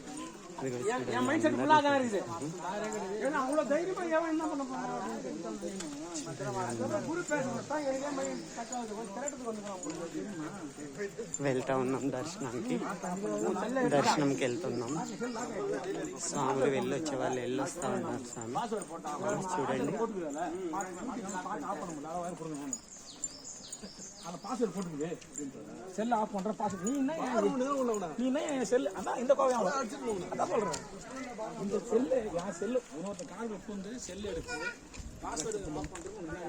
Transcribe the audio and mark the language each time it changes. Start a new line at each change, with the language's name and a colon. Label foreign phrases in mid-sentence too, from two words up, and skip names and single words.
Telugu: వెళ్తా ఉన్నాం దర్శనానికి. దర్శనంకి వెళ్తున్నాం. స్వాములు వెళ్ళొచ్చే వాళ్ళు వెళ్ళొస్తా ఉన్నారు. స్వామి చూడండి.
Tamil: பாஸ்வேர்ட் போட்டுக்குது
English: cell off
Tamil: பண்ற பாஸ்வேர்ட் நீ என்ன செல் அதான் இந்த கோவம் அதான் சொல்றேன். இந்த செல்லு என் செல்லு இன்னொருத்த கால் வந்து செல்லு எடுத்து
English: password off
Tamil: பண்றது